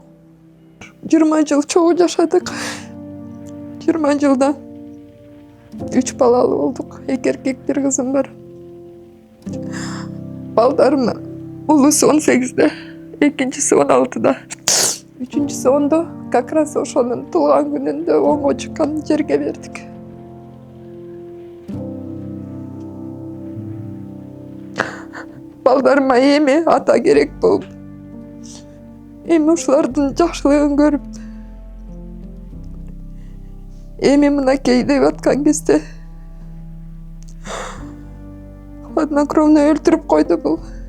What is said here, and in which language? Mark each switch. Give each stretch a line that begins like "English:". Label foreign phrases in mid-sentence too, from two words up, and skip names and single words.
Kyrgyz: 20 жыл чогуу жашадык. 20 жылда 3 балалуу болдук. 2 эркек, 1 кызым бар. Балдарым улуусу 18-де, экинчиси 16-да, үчүнчүсү 10-до.
Russian: Как раз
Kyrgyz: ошонун туулган күнүндө оңго чыккан жерге бердик. Балдарыма эми ата керек болуп, эми ушулардын жакшылыгын көрүп, эми мынакей деп аткан кезде хладнокровно өлтүрүп койду бул.